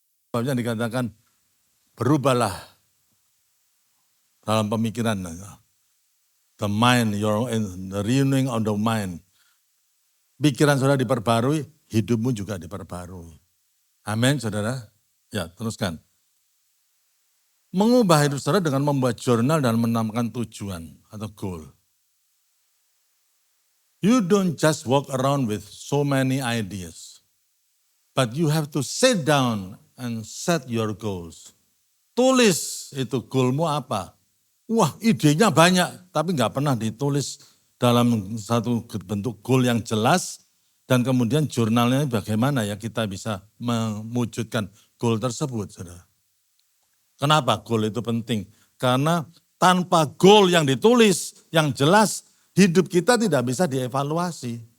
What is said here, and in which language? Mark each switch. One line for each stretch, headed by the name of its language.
Indonesian: Sebabnya dikatakan berubahlah dalam pemikiran.
English: The mind, the renewing of the mind.
Indonesian: pikiran saudara diperbarui, hidupmu juga diperbarui. Amin, saudara. Ya, teruskan. Mengubah hidup saudara dengan membuat jurnal dan menamakan tujuan atau goal.
English: You don't just walk around with so many ideas. But you have to sit down and set your goals.
Indonesian: Tulis itu goalmu apa. Wah, idenya banyak, tapi nggak pernah ditulis dalam satu bentuk goal yang jelas. Dan kemudian jurnalnya bagaimana ya kita bisa mewujudkan goal tersebut, saudara. Kenapa goal itu penting? Karena tanpa goal yang ditulis, yang jelas, hidup kita tidak bisa dievaluasi.